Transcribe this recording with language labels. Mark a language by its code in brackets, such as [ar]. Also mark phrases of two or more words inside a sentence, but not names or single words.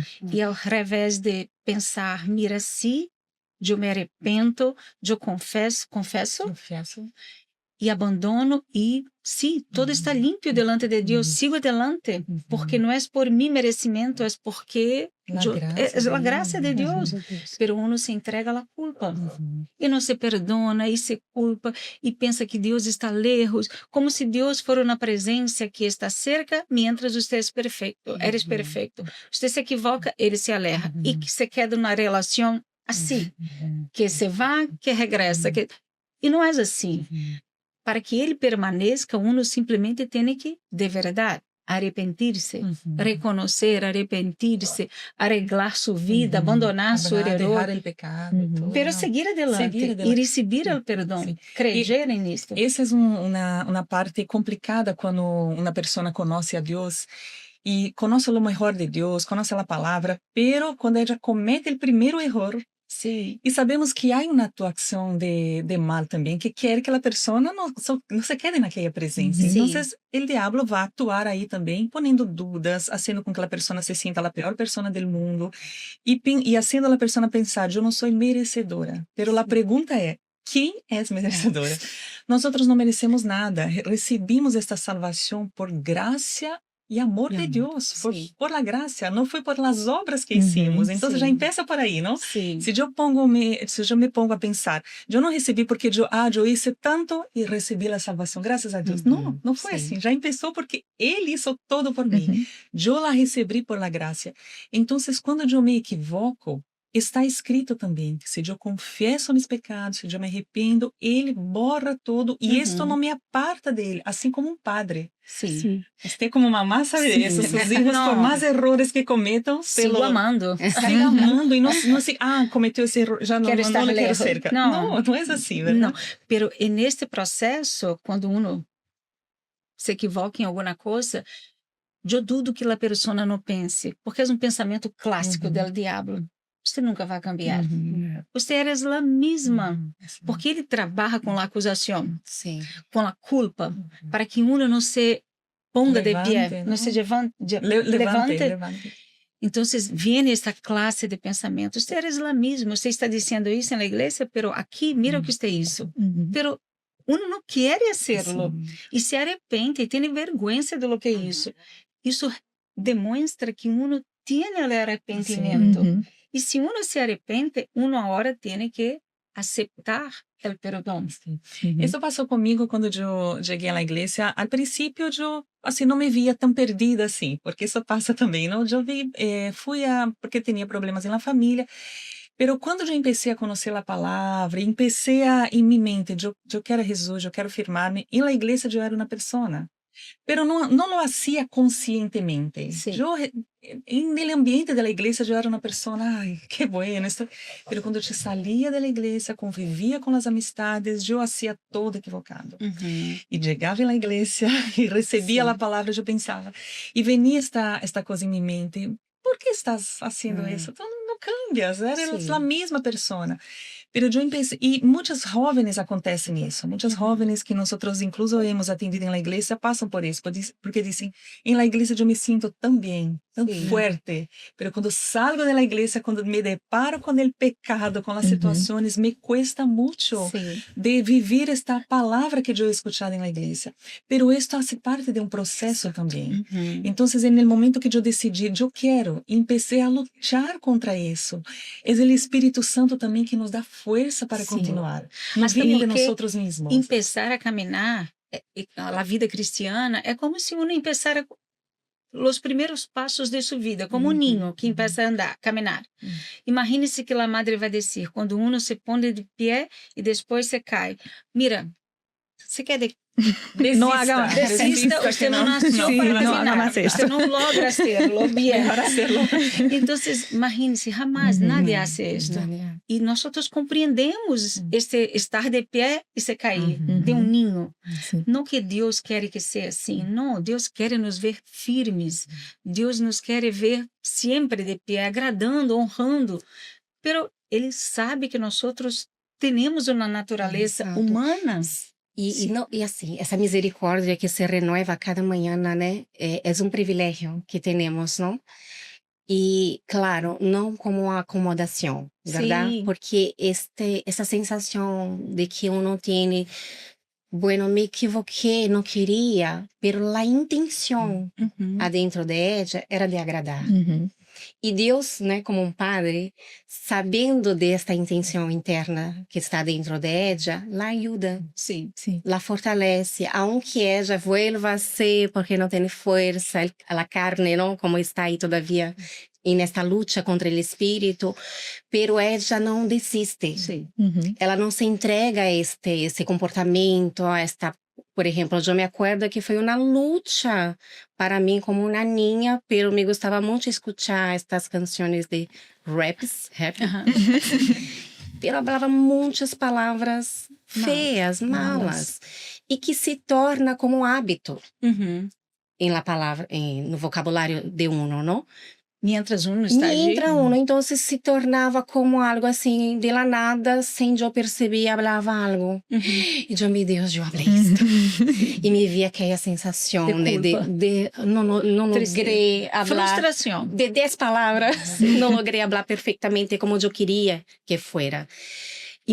[pt] E ao revés de pensar, mira, se eu me arrependo, eu confesso e abandono e sim, todo está limpo delante de Deus, [es] sigo adelante, [pt] porque não é por mi merecimento, é porque é a graça de Deus. Pero uno se entrega à culpa e não se perdona e se culpa e pensa que Deus está lejos, como se Deus for uma presença que está cerca, mientras você é perfeito, eres perfeito. Você se equivoca, ele se aleja e que se queda na relação assim, que se vai, que regressa, que e não é assim. Para que ele permaneça, uno simplesmente tem que, de verdade, arrepentir-se, reconhecer, arrepentir-se, arreglar sua vida, abandonar seu erro, [es] dejar el pecado. Todo, pero ¿no? seguir adelante Seguir [pt] e [es] adelante. [pt] receber o perdão, Sim. creer nisso. Essa é uma parte complicada quando uma pessoa conhece a Deus e conhece o melhor de Deus, conhece a palavra, pero quando ela comete o primeiro erro, Sim, e sabemos que há uma atuação de mal também, que quer que a pessoa não se quede naquela presença. Sim. Então, o diabo vai atuar aí também, ponendo dúvidas, fazendo com que a pessoa se sinta a pior pessoa do mundo e fazendo a pessoa pensar, eu não sou merecedora. Pero a pergunta é, quem é merecedora? Nós não merecemos nada. Recebemos esta salvação por graça [es] y amor de Amor, Dios, sí. por la gracia, no fue por las obras que hicimos. Entonces sí. ya empieza por ahí, ¿no? [pt] Sim. Se eu me pongo a pensar, eu não recebi porque eu hice tanto e recebi a salvação, graças a Deus. Uhum, Não foi sim. assim. Já começou porque Ele hizo todo por mim. Uhum. Eu la recebi [es] por la gracia. [pt] Então, quando eu me equivoco, está escrito também que se eu confesso meus pecados, se eu me arrependo, Ele borra tudo e isto não me aparta dele, assim como um padre. Sim. Sim. Você como mamá sabe Sim. disso, seus filhos, Não. por mais erros que cometam, Sigo amando. siga amando e não se, cometeu esse erro, já não, Quero não, estar não le quero [es] lejos. cerca. [pt] Não. Não é assim, verdade? Não, [es] pero en este [pt] processo, quando uno se equivoca em alguma coisa, eu dudo que a pessoa não pense, porque é um pensamento clássico Uhum. do diabo. Você nunca vai cambiar. Uhum. Você eres a mesma. Uhum. Porque ele trabalha com a acusação, Sim. com a culpa, para que uno não se ponga de Levante, pé, não? não se levante. Levante. Então, vem esta classe de pensamento. Você eres a mesma. Você está dizendo isso na igreja, pero aqui, mira o que está isso. Uhum. Pero uno não quer hacerlo e se arrepende e tem vergonha [es] de lo que [pt] é isso. Isso demonstra que uno tem o arrependimento. Uhum. E se uno se arrepende, uno agora tem que aceitar o perdão. Uhum. Isso passou comigo quando eu cheguei à igreja. Al princípio, eu assim não me via tão perdida assim, porque isso passa também, não? Eu porque tinha problemas na família. Pero quando eu comecei a conhecer a palavra, comecei em minha mente, eu quero Jesus, eu quero firmar-me, e na igreja eu era uma pessoa. [es] Pero não lo hacía conscientemente. Sí. Yo, en el ambiente de la iglesia, yo era una persona, ay, qué bueno esto. Pero cuando yo salía de la iglesia, convivía con las amistades, yo hacía todo equivocado. Y llegaba en la iglesia y recebía la palabra, yo pensaba. Y venía esta cosa en mi mente, ¿por qué estás haciendo eso? Tú no cambias, eres Sí. la misma persona. [pt] Pero eu pensei, e muitas jovens acontecem isso, muitas jovens que nós incluso [es] hemos atendido [pt] na igreja passam por isso, porque dizem, em la igreja eu me sinto tão bem, tão forte, pero quando salgo da igreja, quando me deparo com o pecado, com as situações, [es] me cuesta [pt] muito de viver esta palavra que eu [es] he escuchado [pt] na igreja. Pero isto faz parte de um processo também. Então, no momento que eu decidi, eu quero, empecé a lutar contra isso. É o Espírito Santo também que nos dá força para continuar. Não Mas vem de porque nós mesmos. Empezar a caminhar, a vida cristiana, é como se uno empezara os primeiros passos de sua vida, como um ninho que empieza a andar, caminhar. Imagine-se que a madre vai dizer, quando uno se põe de pé e depois se cai. Mira, você quer Não haga mais. desista, você não nasceu Sim, para não haga [es] caminar, [pt] mais esto. você não [es] logra hacerlo bien. [pt] Então, [es] imagine-se, jamás nadie hace esto. [pt] E nós compreendemos este estar de pé e se cair de um ninho. Sim. Não que Deus quer que seja assim, não. Deus quer nos ver firmes. Deus nos quer ver sempre de pé, agradando, honrando. Pero Ele sabe que nós temos uma natureza Exato. humana. E assim, essa misericórdia que se renova cada manhã, né? É um privilégio que temos, não? E, claro, não como uma acomodação, verdade? Sim. Porque essa sensação de que uno tem, bueno, me equivoquei, não queria, pero a intenção [es] adentro de ella [pt] era de agradar. Uhum. E Deus, né, como um padre, sabendo desta intenção interna que está dentro [es] de ella, la ajuda, [pt] Sim. Sim. la fortalece, aunque ella vuelva a ser porque não tem força, a carne, não, como está aí todavia nesta luta contra o espírito, [es] pero ella não desiste. [pt] Sim. Uhum. Ela não se entrega a esse comportamento, a esta. Por exemplo, eu me acordo que foi uma luta para mim como uma niña, pero me gostava muito escutar estas canções de rap, pero falava muitas palavras feias, malas, e que se torna como um hábito em la palavra, no vocabulário de uno, não? [es] Mientras uno está allí. Entra uno, [pt] então se tornava como algo assim, [es] de la nada, [pt] sem eu perceber, falava algo. E eu, meu Deus, eu falei isso. E me via aquela sensação de não logrei falar. Frustração. De 10 palavras, não logrei falar perfeitamente como eu queria que fosse.